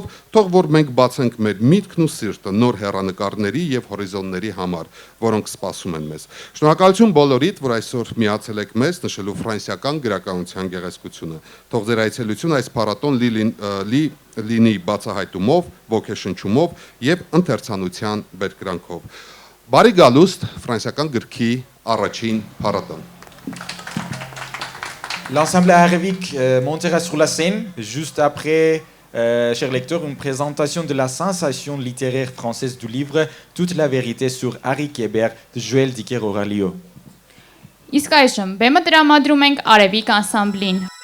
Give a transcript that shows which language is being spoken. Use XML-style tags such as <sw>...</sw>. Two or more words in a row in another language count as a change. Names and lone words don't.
<hy>թող որ մենք բացենք մեր միտքն ու սիրտը նոր հեռանկարների եւ հորիզոնների համար, որոնք սպասում են մեզ։ Շնորհակալություն բոլորիդ, որ այսօր միացել եք մեզ նշելու ֆրանսիական գրականության գեղեցկությունը։ Թող ձեր այցելությունը այս փառատոն լինի բացահայտումով, ոգեշնչումով եւ ընթերցանության բերկրանքով։ Բարի գալուստ ֆրանսիական գրքի առաջին փառատոն։</hy> <fr>L'ensemble arabique montera sur la scène, juste après, chers lecteurs, une présentation de la sensation littéraire française du livre Toute la vérité sur Harry Kéber de Joël Dicker Oralio.</fr> <hy>Իսկ այժմ բեմը տրամադրում ենք Արևիկ անսամբլին։</hy>